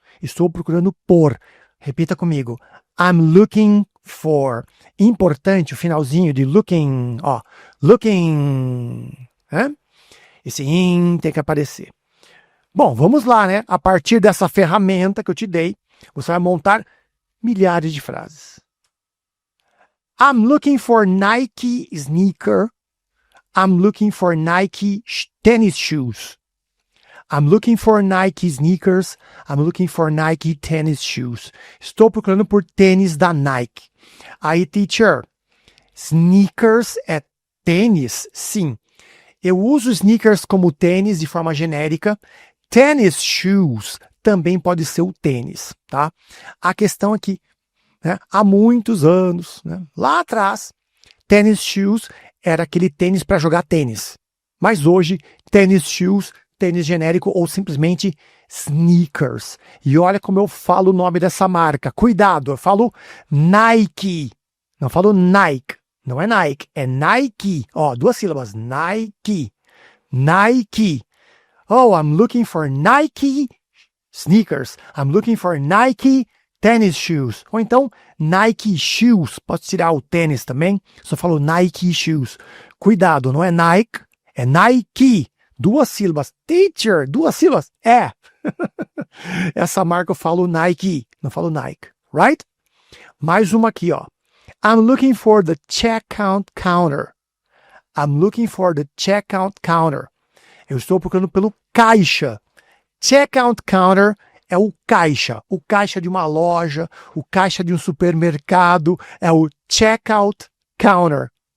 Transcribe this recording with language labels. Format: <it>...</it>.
<pt>Estou procurando por. Repita comigo.</pt> <en>I'm looking for.</en> <pt>Importante o finalzinho de looking, ó, looking, né? Esse in tem que aparecer. Bom, vamos lá, né? A partir dessa ferramenta que eu te dei, você vai montar milhares de frases.</pt> <en>I'm looking for Nike sneaker. I'm looking for Nike tennis shoes. I'm looking for Nike sneakers. I'm looking for Nike tennis shoes.</en> <pt>Estou procurando por tênis da Nike. Aí, teacher, sneakers é tênis? Sim. Eu uso sneakers como tênis de forma genérica.</pt> <en>Tennis shoes também</en> <pt>pode ser o tênis, tá? A questão é que, né, há muitos anos, né, lá atrás, tennis shoes era aquele tênis para jogar tênis. Mas hoje, tennis shoes, tênis genérico ou simplesmente sneakers. E olha como eu falo o nome dessa marca. Cuidado, eu falo Nike. Não falo Nike. Não é Nike, é Nike. Ó, 2 sílabas. Nike. Nike.</pt> <en>Oh, I'm looking for Nike sneakers. I'm looking for Nike tennis shoes.</en> <pt>Ou então, Nike shoes. Pode tirar o tênis também. Só falo</pt> <en>Nike shoes.</en> <pt>Cuidado, não é Nike, é Nike. 2 sílabas. Teacher, 2 sílabas? É. Essa marca eu falo Nike, não falo Nike.</pt> <en>Right?</en> <pt>Mais uma aqui, ó.</pt> <en>I'm looking for the checkout counter. I'm looking for the checkout counter.</en> <pt>Eu estou procurando pelo caixa. Checkout counter é o caixa de uma loja, o caixa de um supermercado, é o checkout counter.</pt>